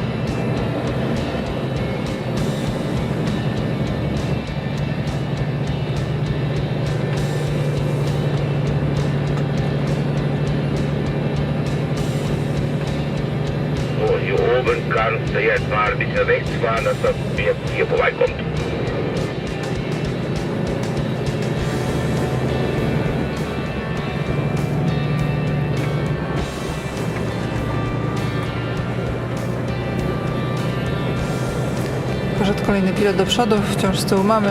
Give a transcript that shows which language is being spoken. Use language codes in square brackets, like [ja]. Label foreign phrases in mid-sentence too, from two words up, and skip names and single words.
[de] So, hier oben kannst du jetzt mal ein bisschen rechts fahren, dass das hier vorbeikommt. [pl] Poszedł kolejny pilot do przodu, wciąż z tyłu mamy.